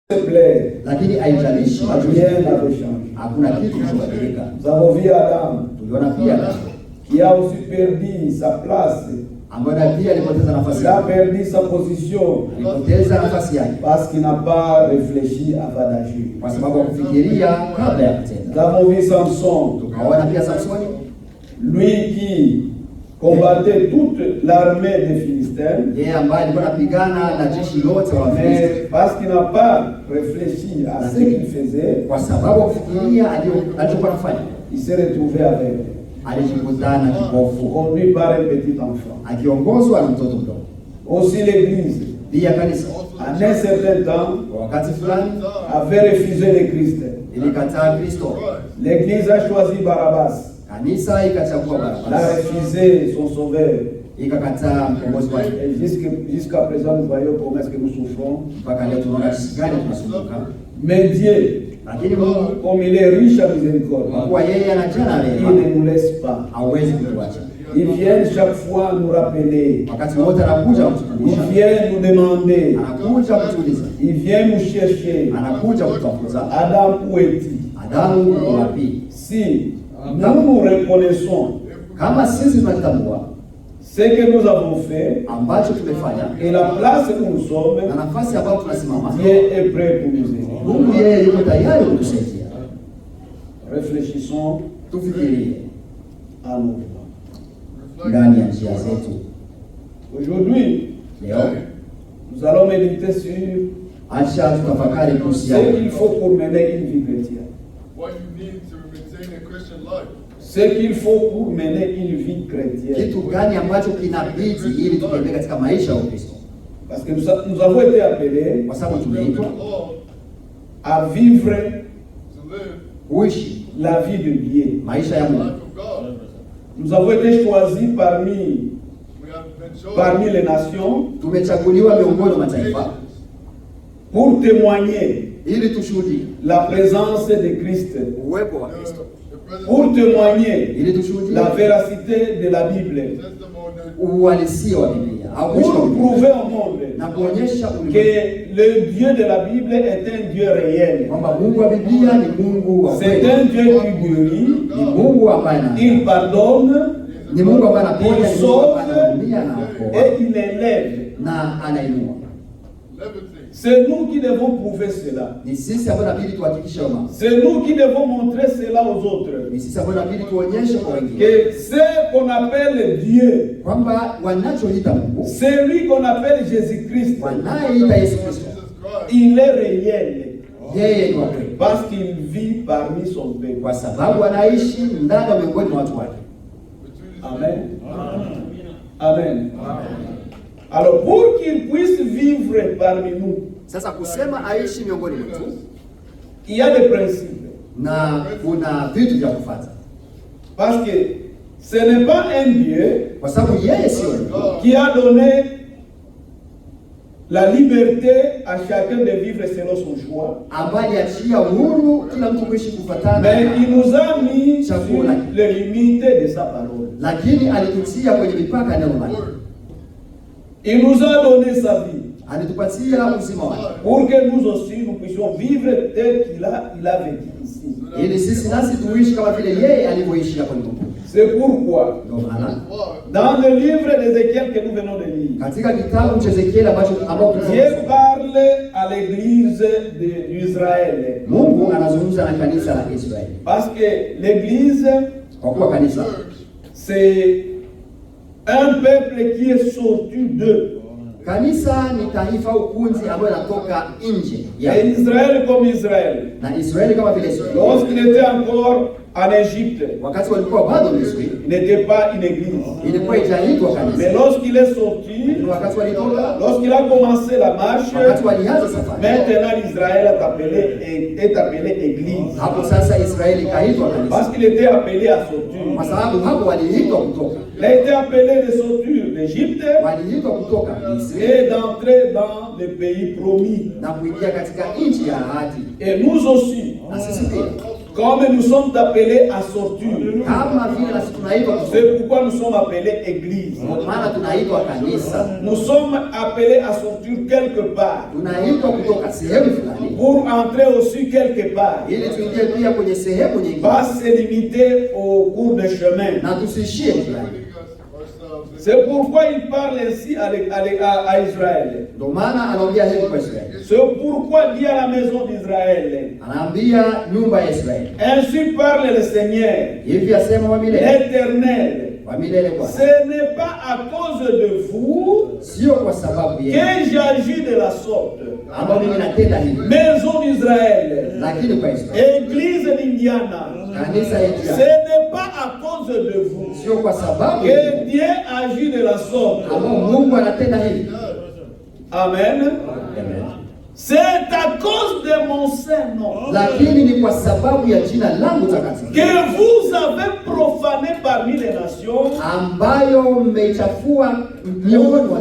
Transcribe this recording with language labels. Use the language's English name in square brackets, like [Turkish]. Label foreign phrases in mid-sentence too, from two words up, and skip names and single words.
[Swahili] Lakini haijalishi hakuna kitu kilichobadilika. Tuliona pia [French] qui a aussi perdu sa place, [Swahili] ambaye pia alipoteza nafasi yake, [French] a perdu sa position, [Swahili] alipoteza nafasi yake [French] parce qu'il n'a pas réfléchi avant d'agir, [Swahili] kwa sababu hakufikiria kabla ya kutenda. [French] Nous avons vu Samson, [Swahili] tukaona pia Samsoni, [French] lui qui combattait toute l'armée des Philistins, [Swahili] yeye ambaye alikuwa anapigana na jeshi lote la Wafilisti, [French] parce qu'il n'a pas réfléchi à ce qu'il faisait, [Swahili] kwa sababu hakufikiria alichokuwa anafanya, [French] il s'est retrouvé avec [Swahili] alijikutana kipofu, [French] conduit par un petit enfant, [Swahili] akiongozwa na mtoto mdogo. [French] Aussi l'église, [Swahili] pia kanisa, [French] en un certain temps, [Swahili] wakati fulani [French] avait refusé le Christ. [Swahili] Ilikataa Kristo. [French] L'église a choisi Barabbas. [Swahili] Kanisa ikachagua Barabbas. [French] Elle a refusé son sauveur. [Swahili] Ikakataa mkombozi wake. [French] Jusqu'à présent, nous voyons comment est-ce que nous souffrons. [Swahili] Mpaka leo tunaona jinsi gani tunasumbuka. [French] Mais Dieu, [Swahili] lakini Mungu, [French] comme il est riche à miséricorde, [Swahili] kwa yeye anajana rehema, [French] il ne nous laisse pas. [Swahili] Hawezi kutuacha. [French] Il vient chaque fois nous rappeler. [Swahili] Wakati wote anakuja kutukumbusha. [French] Il vient nous demander. [Swahili] Anakuja kutuuliza. [French] Il vient nous chercher. [Swahili] Anakuja kutafuta. [French] Adam où es-tu? [Swahili] Adamu uko wapi? [French] Si nous reconnaissons [Swahili] kama sisi tunatambua [French] ce que nous avons fait, [Swahili] ambacho tumefanya, [French] et la place où nous sommes, [Swahili] na nafasi ambayo tunasimama, [French] Dieu est prêt pour nous aider. [Swahili] Mungu yeye yuko tayari kutusaidia. [French] Réfléchissons, [Swahili] tufikirie [French] à nous [Swahili] ndani ya njia zetu. [French] Aujourd'hui, [Swahili] leo [French] nous allons méditer sur [Swahili] acha tutafakari kuhusiana [French] ce qu'il faut pour mener une vie chrétienne. [English] What you need to maintain a Christian life. [French] Ce qu'il faut pour mener une vie chrétienne. [Swahili] Kitu gani ambacho kinabidi ili tutembee katika maisha ya Ukristo? [French] Parce que nous avons été appelés [Swahili] kwa sababu tumeitwa [French] à vivre [Swahili] kuishi [French] la vie de Dieu, [Swahili] maisha ya Mungu. [French] Nous avons été choisis parmi les nations, [Swahili] tumechaguliwa miongoni mwa mataifa [French] pour témoigner [Swahili] ili tushuhudie [French] la présence de Christ, [Swahili] uwepo wa Kristo, [French] pour témoigner [Swahili] ili tushuhudie [French] la véracité de la Bible, [Swahili] uhalisia wa Biblia, [French] pour prouver au monde [Swahili] na kuonyesha [French] que le Dieu de la Bible est un Dieu réel. [Swahili] kwamba Mungu wa Biblia ni Mungu wa kweli. [French] C'est un Dieu qui guérit, [Swahili] ni Mungu ambaye [French] il pardonne, [Swahili] ni Mungu ambaye anaponya, [French] il sauve et il élève [Swahili] na anainua. [French] C'est nous qui devons prouver cela. [Swahili] Ni sisi ambao inabidi tuhakikishe mambo. [French] C'est nous qui devons montrer cela aux autres. [Swahili] Ni sisi ambao inabidi tuonyeshe kwa wengine. [French] Que ce qu'on appelle Dieu, [Swahili] kwamba wanachoita Mungu, [French] c'est lui qu'on appelle Jésus-Christ, [Swahili] wanayeita Yesu Kristo, [French] il est réel. [Swahili] Yeye ni wa kweli. [French] Parce qu'il vit parmi son peuple. [Swahili] Kwa sababu anaishi ndani miongoni mwa watu wake. Amen. Amen. [French] Alors pour qu'il puisse vivre parmi nous, [Swahili] sasa kusema aishi miongoni mwetu, [French] il y a des principes. [Swahili] Na kuna vitu vya kufuata. [French] Parce que ce n'est pas un Dieu [Swahili] kwa sababu yeye sio [French] qui a donné la liberté à chacun de vivre selon son choix. [Swahili] Ambaye aliachia uhuru kila mtu kuishi kufuatana. [French] Mais il nous a mis sur les limites de sa parole. [Swahili] Lakini alitutia kwenye mipaka ya neno lake. [French] Il nous a donné sa vie. [Swahili] Alitupatia uzima wake. [French] Pour que nous aussi nous puissions vivre tel qu'il a vécu ici. [Swahili] Ili sisi nasi tuishi kama vile yeye alivyoishi hapa duniani. [French] C'est pourquoi dans le livre d'Ézéchiel que nous venons de lire, [Swahili] katika kitabu cha Ezekiel ambacho [French] Dieu parle à l'église d'Israël. [Swahili] Mungu anazungumza na kanisa la Israeli. [French] Parce que l'église, [Swahili] kwa kuwa kanisa, [French] c'est un peuple qui est sorti d'eux. [Swahili] Kanisa ni taifa au kundi ambalo linatoka nje [French] ya Israël comme Israël. [Swahili] Na Israeli kama vile Israeli. [French] Lorsqu'il était encore en Égypte, [Swahili] wakati walikuwa bado Misri, [French] il n'était pas une église. [Swahili] Ilikuwa haijaitwa kanisa. [French] Mais lorsqu'il est sorti, [Swahili] wakati walitoka, [French] lorsqu'il a commencé la marche, [Swahili] wakati walianza safari, [French] maintenant Israël est appelé église. [Swahili] Hapo sasa Israeli kaitwa kanisa. [French] Parce qu'il était appelé à sortir. [Swahili] Kwa sababu hapo waliitwa kutoka. [French] Il a été appelé de sortir d'Égypte [Swahili] waliitwa kutoka Misri [French] et d'entrer dans le pays promis. [Swahili] Na kuingia katika nchi ya ahadi. [French] Et nous aussi, [Swahili] na sisi pia [French] Comme nous sommes appelés à sortir. [Swahili] Kama vile nasi tunaitwa kutoka. [French] C'est pourquoi nous sommes appelés église. [Swahili] Kwa maana tunaitwa kanisa. [French] Nous sommes appelés à sortir quelque part. [Swahili] Tunaitwa kutoka sehemu fulani. [French] Pour entrer aussi quelque part. [Swahili] Ili tuingie pia kwenye sehemu nyingine. [French] Pas se limiter au cours de chemin. [Swahili] Na tusishie fulani. [French] C'est pourquoi il parle ainsi à Israël. [Swahili] Ndio maana anaongea hivi kwa Israeli. [French] C'est pourquoi dit à la maison d'Israël. [Swahili] Anaambia nyumba ya Israeli. [French] Ainsi parle le Seigneur. [Swahili] Hivi asema wa milele. [French] L'Éternel. [Swahili] Wa milele kwa. [French] Ce n'est pas à cause de vous [Swahili] Sio kwa sababu yenu. [French] que j'agis de la sorte. [Swahili] Ambao mimi natenda hivi. [French] Maison d'Israël. [Swahili] Lakini kwa Israeli. [French] Église d'Indiana. [Swahili] Kanisa yetu. [French] Ce n'est pas à cause de vous [Swahili] Sio kwa sababu [French] que Dieu agit de la sorte. [Swahili] ambao Mungu anatenda hivi. Amen. Amen. [French] C'est à cause de mon saint nom [Swahili] Lakini ni kwa sababu ya jina langu takatifu [French] que vous avez profané parmi les nations [Swahili] ambayo mmechafua miongoni mwa